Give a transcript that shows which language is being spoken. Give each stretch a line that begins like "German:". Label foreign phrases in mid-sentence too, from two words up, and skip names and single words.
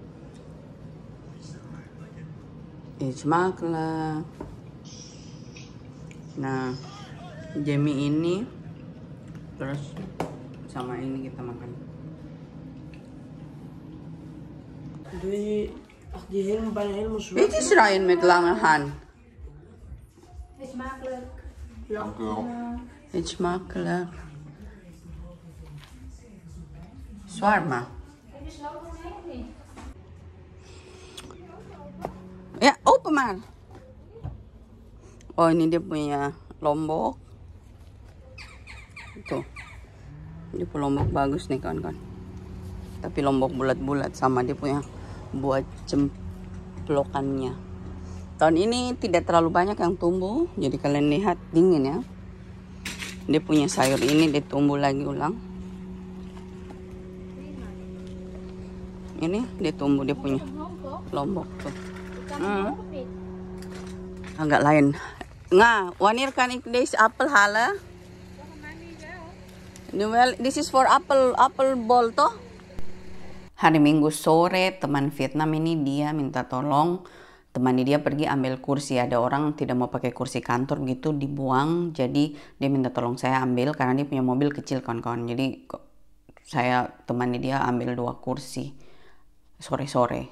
Dutch: Smakla.
Indonesian: Nah, Jamie ini terus sama ini kita makan.
Dutch: Dit is Ryan met lange hand. Dank u wel. Eet smakelijk. Shawarma. Ya, open maar.
Indonesian: Oh, ini dia punya lombok. Tuh. Dia punya lombok bagus nih kawan-kawan. Tapi lombok bulat-bulat, sama dia punya buah cemplokannya. Tahun ini tidak terlalu banyak yang tumbuh, jadi kalian lihat dingin ya. Dia punya sayur ini dia tumbuh lagi ulang. Ini dia tumbuh, dia punya lombok tuh. Agak lain.
Dutch: Nga, wanneer kan ik deze appel halen?
English: Well, this is for apple ball toh.
Indonesian: Hari Minggu sore teman Vietnam ini dia minta tolong, teman dia pergi ambil kursi. Ada orang tidak mau pakai kursi kantor gitu, dibuang. Jadi dia minta tolong saya ambil karena dia punya mobil kecil kawan-kawan. Jadi saya temani dia ambil 2 kursi sore-sore.